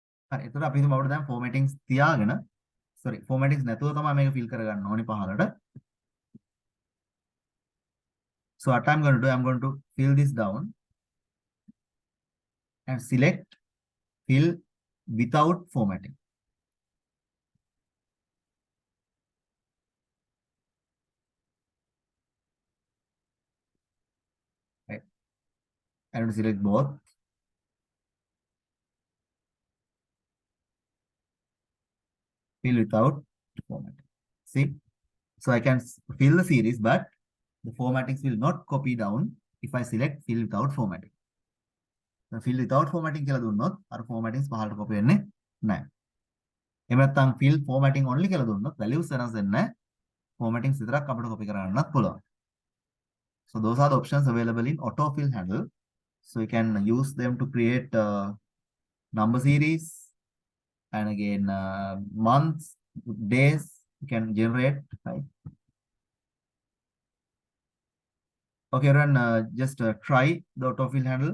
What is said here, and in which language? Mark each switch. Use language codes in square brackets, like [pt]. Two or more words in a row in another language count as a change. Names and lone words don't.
[si] හරි. එතකොට අපි හිතමු අපිට දැන් formattings තියාගෙන formattings නැතුව තමයි මේක fill කරගන්න ඕනේ පහළට. [en] So what I'm going to do, I'm going to fill this down and select fill without formatting. Right. I'm going to select both. Fill without formatting. See, so I can fill the series, but the formattings will not copy down if I select fill without formatting. The fill without formatting [si] කියලා දුන්නොත් අර formattings පහළට copy වෙන්නේ නැහැ. එහෙම නැත්නම් [en] fill formatting only [si] කියලා දුන්නොත් values වෙනස් වෙන්නේ නැහැ. Formattings විතරක් අපිට copy කරන්නත් පුළුවන්. [en] So those are the options available in autofill handle. So you can use them to create number series, and again months, days you can generate, right? Okay, everyone, just try the autofill handle.